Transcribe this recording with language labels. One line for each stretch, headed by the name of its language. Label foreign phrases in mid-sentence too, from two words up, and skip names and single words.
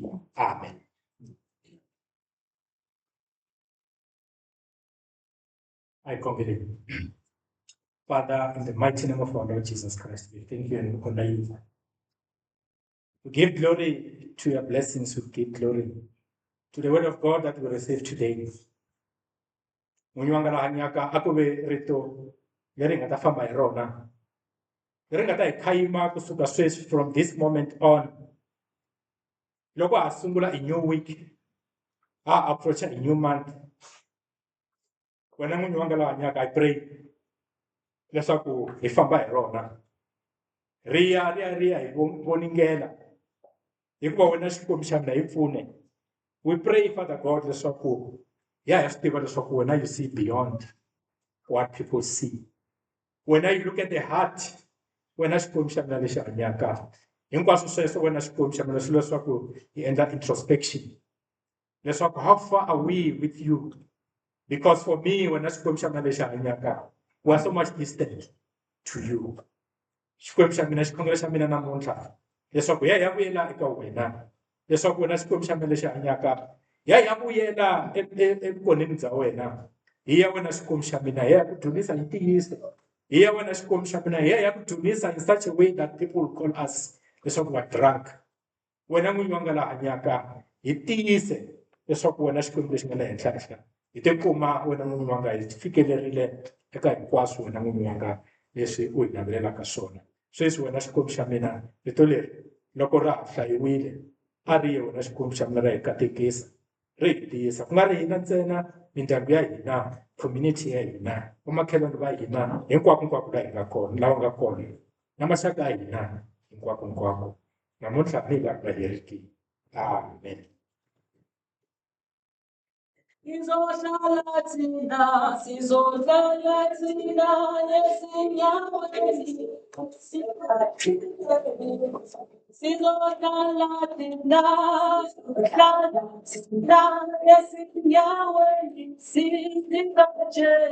English: Amen. I conclude. Father, in the mighty name of our Lord Jesus Christ, we thank you and we honor you. We give glory to your blessings, we give glory to the word of God that we receive today.
Tsonga: Munywanga hanyaka akube rito leri nga ta famba hi rona. Leri nga ta hi khayima kusuka sweswi
English: from this moment on.
Tsonga: Loko ha sungula
English: a new week,
Tsonga: ha approach
English: a new month.
Tsonga: Wena n'winyi wa nghala hanyaka,
English: I pray
Tsonga: leswaku hi famba hi rona. Ri ya hi voningela. Hikuva wena Xikwembu xa mina hi pfune.
English: We pray, Father God,
Tsonga: leswaku hi swi tiva leswaku wena
English: you see beyond what people see. When you look at the heart,
Tsonga: wena Xikwembu xa mina lexi hanyaka. Hinkwaswo sweswo wena Xikwembu xa mina swi leswaku hi endla introspection.
English: Leswaku how far are we with you? Because for me, when
Tsonga: Xikwembu xa mina lexi hanyaka,
English: we are so much distant to you.
Tsonga: Xikwembu xa mina, xikhongelo xa mina namuntlha leswaku hi ya vuyela eka wena. Leswaku wena Xikwembu xa mina lexi hanyaka, hi ya vuyela evukoneni bya wena. Hi ya wena Xikwembu xa mina, hi ya ku dyondzisa hi ntiyiso. Hi ya wena Xikwembu xa mina, hi ya ku dyondzisa
English: in such a way that people will call us
Tsonga: leswaku va drunk. Wena n'winyi wa nghala hanyaka, hi tiyise leswaku wena Xikwembu lexi nga le henhla henhla. Hi tikuma wena n'winyi wa nga hi fikelerile eka hinkwaswo wena n'winyi wa nga leswi u hi navelelaka swona. Sweswi wena Xikwembu xa mina, rito leri loko ra ha hlayiwile, a ri ye wena Xikwembu xa mina ra hi katekisa, ri hi tiyisa. Ku nga ri hina ntsena, mindyangu ya hina, community ya hina, vamakhelwani va hina, hinkwako la hi nga kona, lava nga kona, na maxaka ya hina, hinkwako. Namuntlha ni nga heriki. Amen.
Zulu: Sizohlala thina ezinyaweni, sizohlala thina ezinyaweni, sizingatshe